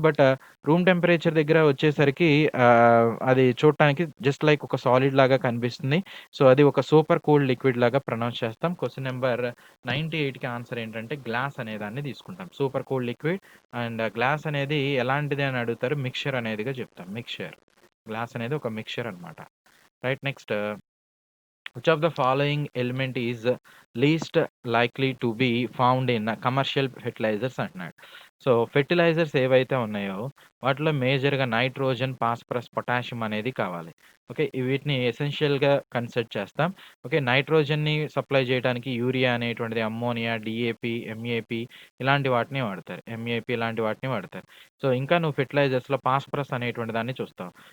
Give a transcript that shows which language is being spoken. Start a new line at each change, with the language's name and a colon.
Telugu: But room temperature దగ్గర వచ్చేసరికి అది చూడటానికి జస్ట్ లైక్ ఒక సాలిడ్ లాగా కనిపిస్తుంది. సో, అది ఒక సూపర్ కూల్డ్ లిక్విడ్ లాగా ప్రొనౌన్స్ చేస్తాం. క్వెషన్ నంబర్ 98కి ఆన్సర్ ఏంటంటే గ్లాస్ అనే దాన్ని తీసుకుంటాం. Super cooled liquid and glass అనేది ఎలాంటిది అని అడుగుతారు. మిక్స్చర్ అనేదిగా చెప్తాం. మిక్స్చర్. గ్లాస్ అనేది ఒక మిక్స్చర్ అన్నమాట. Right.
English: next, which of the following element is least likely to be found in commercial fertilisers
Telugu: అంటున్నాడు. సో, ఫెర్టిలైజర్స్ ఏవైతే ఉన్నాయో వాటిలో మేజర్‌గా నైట్రోజన్, ఫాస్ఫరస్, పొటాషియం అనేది కావాలి. ఓకే. వీటిని ఎసెన్షియల్‌గా కన్సిడర్ చేస్తాం. ఓకే. నైట్రోజన్‌ని సప్లై చేయడానికి యూరియా అనేటువంటిది, అమ్మోనియా, డీఏపీ, ఎంఏపీ ఇలాంటి వాటిని వాడతారు. ఎంఏపీ ఇలాంటి వాటిని వాడతారు. సో, ఇంకా నువ్వు ఫెర్టిలైజర్స్‌లో ఫాస్ఫరస్ అనేటువంటి దాన్ని చూస్తావు.